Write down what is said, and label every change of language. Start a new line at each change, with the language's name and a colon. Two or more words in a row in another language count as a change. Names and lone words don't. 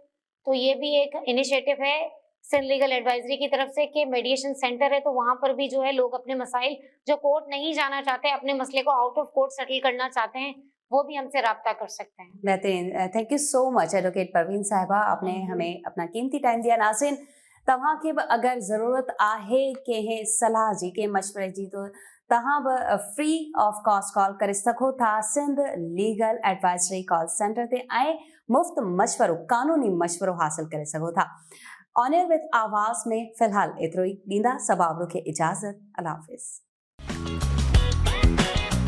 Urdu: تو یہ بھی ایک انیشیئیٹو ہے سندھ لیگل ایڈوائزری کی طرف سے کہ
English: mediation center
Urdu: ہے، تو وہاں پر بھی جو ہے لوگ اپنے مسائل جو کورٹ نہیں جانا چاہتے، اپنے مسئلے کو
English: out of court
Urdu: سیٹل کرنا چاہتے ہیں، وہ بھی ہم سے رابطہ کر سکتے ہیں. بہترین,
English: thank you so much
Urdu: ایڈووکیٹ پروین صاحبہ، آپ نے ہمیں اپنا قیمتی ٹائم دیا.
Sindhi: नाज़रीन, तव्हां खे बि अगर ज़रूरत आहे कंहिं सलाह जी, कंहिं मशवरे जी, तो तव्हां बि
English: free of cost
Sindhi: कॉल करे सघो था सिंध लीगल एडवाइजरी कॉल सेंटर ते ऐं मुफ़्त मशवरो, कानूनी मशवरो हासिल करे सघो था। ऑन एयर विद आवाज़ में फ़िलहाल एतिरो ई। ॾींदा सबाबरो खे इजाज़त। अल्लाह हाफ़िज़।